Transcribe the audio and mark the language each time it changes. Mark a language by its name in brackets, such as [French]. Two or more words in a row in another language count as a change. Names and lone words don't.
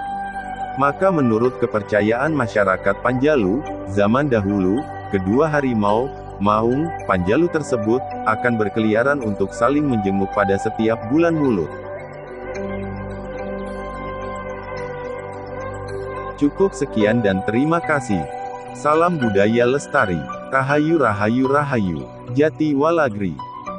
[Indonesian] Maka menurut kepercayaan masyarakat Panjalu, zaman dahulu, kedua harimau maung Panjalu tersebut akan berkeliaran untuk saling menjenguk pada setiap bulan Mulut. Cukup sekian dan terima kasih. Salam budaya lestari. Rahayu rahayu rahayu. Jati Walagri.